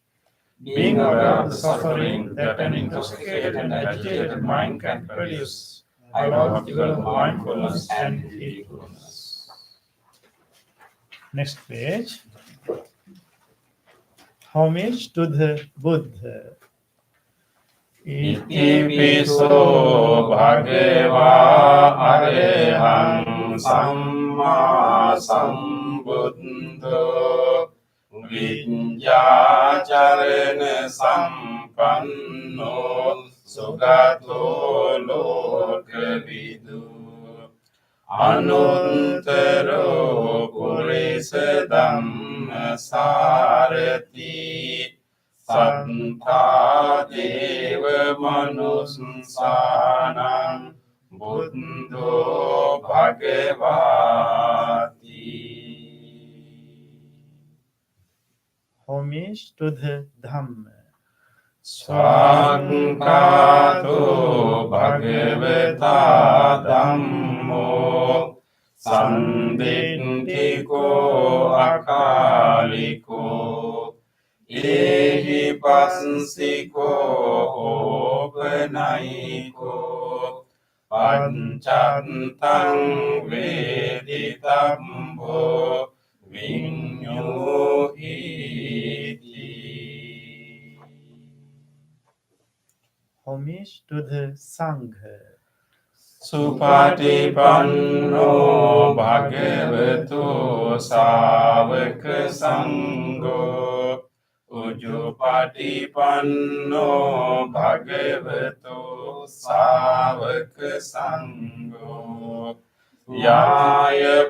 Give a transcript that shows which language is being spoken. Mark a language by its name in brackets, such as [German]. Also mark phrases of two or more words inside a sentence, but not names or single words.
[English] Being aware of the suffering that an intoxicated and agitated mind can produce, I vow to develop mindfulness and heedfulness. Next page. Homage to the Buddha. [Pali] ඉතිපිසෝ භගවා අරහං සම්මා සම්බුද්ධෝ විඤ්ඤාචරණ සම්පන්නෝ සුගතෝ ලෝකවිදු අනුත්තරෝ පුරිස ධම්මසාරති සත්තා දේව මනුස්සානං බුද්ධෝ භගවාති. [English] Homage to the Dhamma. [Pali] ස්වාංකාතෝ භගවතා ධම්මෝ සම්දිට්ඨිකෝ අකාලිකෝ ඒහි පස්සිකෝ ඕපනයිකෝ පංචත්තං වේදිතම්බෝ විඤ්ඤෝහිති. [English] Homage to the Sangha. [Pali] සුපටිපන්නෝ භගවතු සාවක සංඝෝ උජුපටිපන්නෝ භගවතු සාවක සංඝෝ යාය